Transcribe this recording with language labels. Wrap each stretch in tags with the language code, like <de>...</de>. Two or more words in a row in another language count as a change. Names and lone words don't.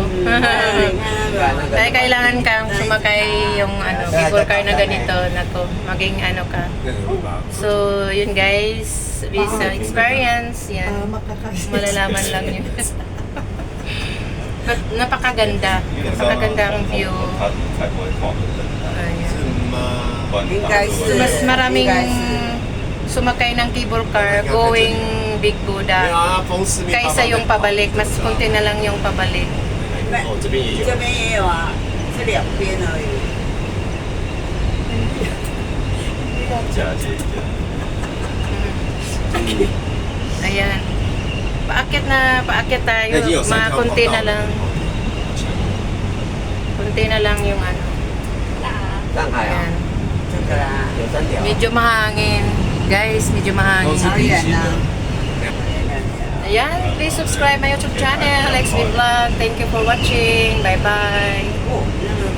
<tl>Ay kailangan kang sumakay yung cable car na ganito, nako, maging ka. So, yun guys,</tl> <en>visa experience,</en> <tl>yan. Malalaman lang yun. But napakaganda. Napakaganda ang view.</tl> <zh>他才不会晃的灯，</zh> <tl>Ayan.</tl> <zh>不然你当初</zh> <tl>So, mas maraming sumakay ng</tl> <en>cable car going</en> <tl>Big</tl> <zh>没有</zh> <tl>Buddha</tl> <zh>啊，风四面八方</zh> <tl>kaysa yung pabalik. Mas konti na lang yung pabalik.</tl> <zh>哦，这边也有这。边也有啊，是两边而已。假借一下。</zh> <tl>Ayan. Paakyat tayo.</tl> <zh>那已经有三条跑</zh> <tl>Konti</tl> <zh>道</zh> <tl>na</tl> <zh>了</zh> <tl>lang. Konti na lang yung</tl> <zh>上海啊</zh> <tl>Ayan.，</tl> <zh>这个啦，有3条。</zh> <tl>Medyo mahangin. Guys, medyo</tl> <zh>都</zh> <tl>mahangin.</tl> <zh>是平行的。</zh> <tl>Ayan,</tl> <en>please subscribe my YouTube channel, Lex Vlog. Thank you for watching. Bye-bye.</en> <zh>哦，那</zh>